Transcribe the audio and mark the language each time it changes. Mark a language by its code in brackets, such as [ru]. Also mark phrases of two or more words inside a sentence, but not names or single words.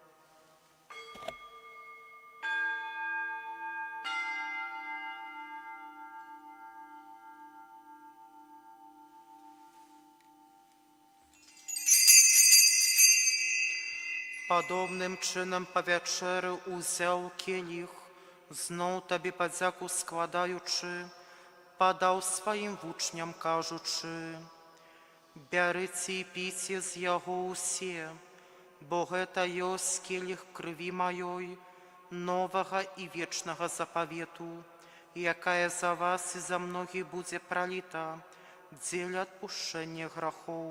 [be] Падобным чынам па вячэры ўзяў келіх, зноў Табе падзяку складаючы, падаў сваім вучням, кажучы: «Бярыце і піце з яго ўсе, бо гэта ёсць келіх крыві маёй, [ru] нового и вечного заповету, якая за вас и за многих будет пролита, дзеля отпущения грехов.